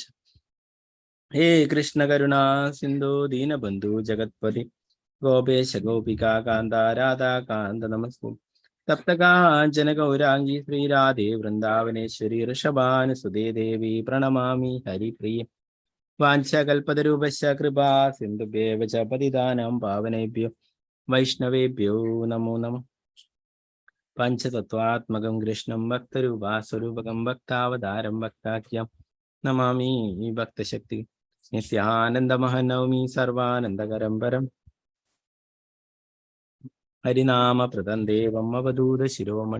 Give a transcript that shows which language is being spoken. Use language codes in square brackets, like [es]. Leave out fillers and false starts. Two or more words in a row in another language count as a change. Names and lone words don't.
[sa] ഹേ കൃഷ്ണ കരുണാ സിന്ധു ദീനബന്ധു ജഗത്പതി ഗോപേശ ഗോപികാ കാന്ത രാധാകാന്ത നമസ്തേ. തപ്തകാഞ്ചന ഗൗരാംഗി ശ്രീരാധേ വൃന്ദാവനേശ്വരി ഋഷഭാനുസുതേ ദേവി പ്രണമാമി ഹരിപ്രിയ. വാഞ്ചകൽപതരൂപശ്ച കൃപാ സിന്ധുഭ്യേവ ച പതിതാനാം പാവനേഭ്യോ വൈഷ്ണവേഭ്യോ നമോ നമഃ. പഞ്ചതത്വാത്മകം കൃഷ്ണം ഭക്തരൂപാസ്വരൂപകം ഭക്താവതാരം ഭക്താഖ്യം നമാമി ഭക്തശക്തി. നിത്യാനന്ദമഹനൗമി സർവാനന്ദകരം പരം ഹരിനാമപ്രദം ദേവം അവധൂത ശിരോമണി.